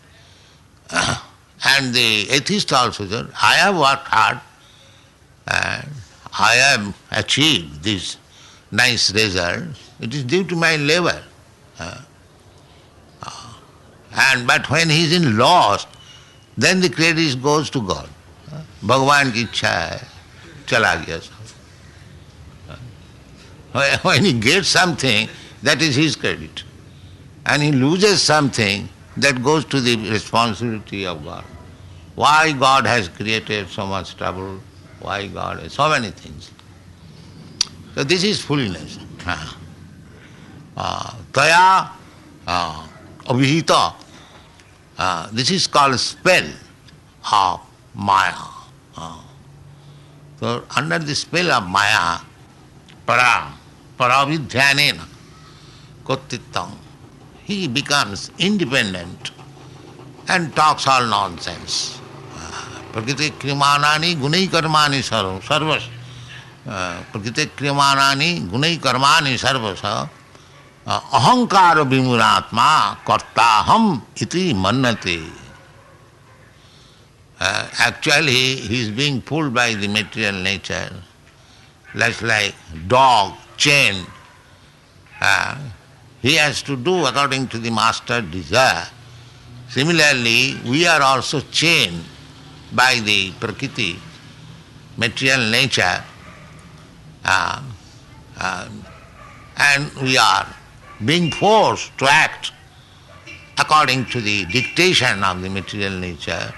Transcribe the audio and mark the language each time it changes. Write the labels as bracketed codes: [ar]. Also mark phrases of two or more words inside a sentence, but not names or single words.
[en] And the atheist also said, I have worked hard and I have achieved this nice result. It is due to my labor. But when he is in loss, then the credit goes to God. [hi] Bhagavan ki ichha hai, chala gaya sab. [en] When he gets something, that is his credit. And he loses something, that goes to the responsibility of God. Why God has created so much trouble, why God has so many things. So this is foolishness. [sa] Taya abhihita. [en] This is called spell of Maya. So under the spell of Maya, [sa] paravidhyanena kottittam, [en] he becomes independent and talks all nonsense. [sa] Prakriti krimanani gunai karmani sarvas. Prakriti krimanani gunai karmani sarvas. Ahankara vimuratma kartaham iti mannate. [en] Actually, he is being pulled by the material nature like dog chained. He has to do according to the master desire. Similarly, we are also chained by the Prakriti, material nature, and we are being forced to act according to the dictation of the material nature.